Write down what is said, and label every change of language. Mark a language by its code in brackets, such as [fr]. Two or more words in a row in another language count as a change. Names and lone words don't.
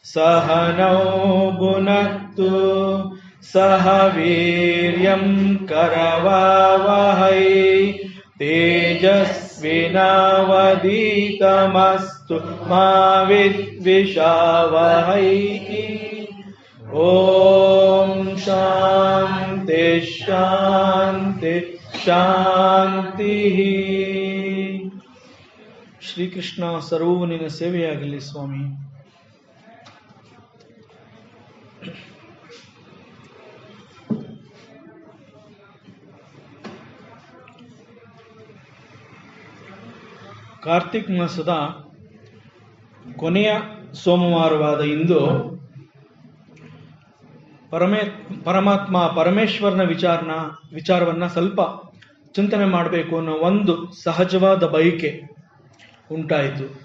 [sa] सहनौ भुनक्तु सह वीर्यं करवावहै तेजस्विनावधीतमस्तु मा विद्विषावहै। ओम शांति शांति ಶಾಂತಿ. [kn] ಶ್ರೀಕೃಷ್ಣ ಸರ್ವವು ನಿನ್ನ ಸೇವೆಯಾಗಲಿ ಸ್ವಾಮಿ. ಕಾರ್ತಿಕ್ ಮಾಸದ ಕೊನೆಯ ಸೋಮವಾರವಾದ ಇಂದು ಪರಮಾತ್ಮ ಪರಮೇಶ್ವರನ ವಿಚಾರವನ್ನ ಸ್ವಲ್ಪ ಚಿಂತನೆ ಮಾಡಬೇಕು ಅನ್ನೋ ಒಂದು ಸಹಜವಾದ ಬಯಕೆ ಉಂಟಾಯಿತು.